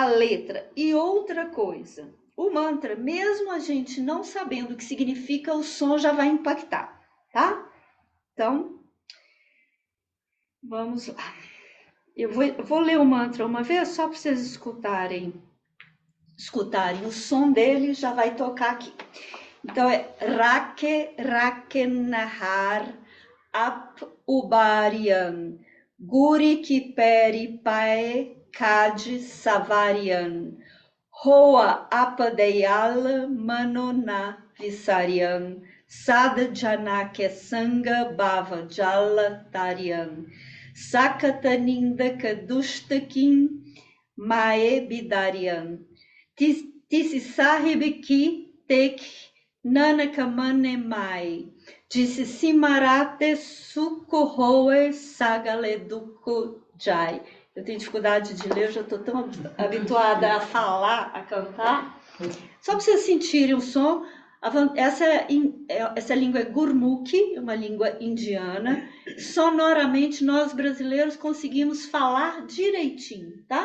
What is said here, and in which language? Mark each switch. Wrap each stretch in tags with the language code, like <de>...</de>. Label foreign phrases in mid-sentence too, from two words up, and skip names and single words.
<pt>E outra coisa, o mantra, mesmo a gente não sabendo o que significa, o som já vai impactar, tá? Então, vamos lá. Eu vou ler o mantra uma vez só para vocês escutarem o som dele, já vai tocar aqui. Então é</pt> <pa>ਰਾਖੇ ਰਾਖਨਹਾਰਿ ਆਪਿ ਉਬਾਰਿਅਨੁ ਗੁਰ ਕੀ ਪੈਰੀ ਪਾਇ ਕਾਜ ਸਵਾਰਿਅਨੁ ਹੋਇ ਦਇਆਲ ਮਨਹੁ ਨ ਵਿਸਾਰਿਅਨੁ ਸਾਧ ਜਨਾ ਕੈ ਸੰਗਿ ਭਵ ਜਲੁ ਤਾਰਿਅਨੁ ਸਾਕਤ ਨਿੰਦਕ ਦੁਸਟ ਖਿਨ ਮਾਹਿ ਬਿਦਾਰਿਅਨੁ ਤਿਸੁ ਸਾਹਿਬ ਕੀ ਟੇਕ ਨਾਨਕ ਮਨੈ ਮਾਹਿ ਜਿਸੁ ਸਿਮਰਤ ਸੁਖੁ ਹੋਇ ਸਗਲੇ ਦੂਖ ਜਾਹਿ.</pa> <pt>Eu tenho dificuldade de ler, eu já estou tão habituada a falar, a cantar. Só para vocês sentirem o som, essa língua é Gurmukhi, uma língua indiana. Sonoramente, nós brasileiros conseguimos falar direitinho, tá?</pt>